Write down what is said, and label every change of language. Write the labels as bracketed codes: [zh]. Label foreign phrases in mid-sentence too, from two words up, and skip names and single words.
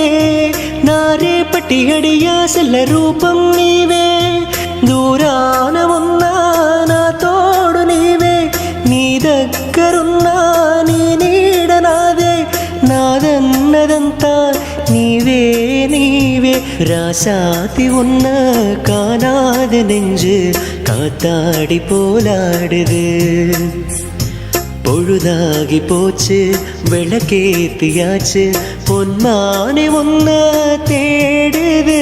[te] నా రేపటి అడియాసల రూపం నీవే, దూరాన ఉన్నా నా తోడు నీవే. నీ దగ్గరున్నా నీ నీడ నాదే, నాదన్నదంతా నీవే నీవే. [ta] ராசாத்தி உன்ன காணாத நெஞ்சு காத்தாடி போலாடுது. பொழுதாகி போச்சு விளக்கேத்தியாச்சு, பொன்மானே உன்ன தேடுது.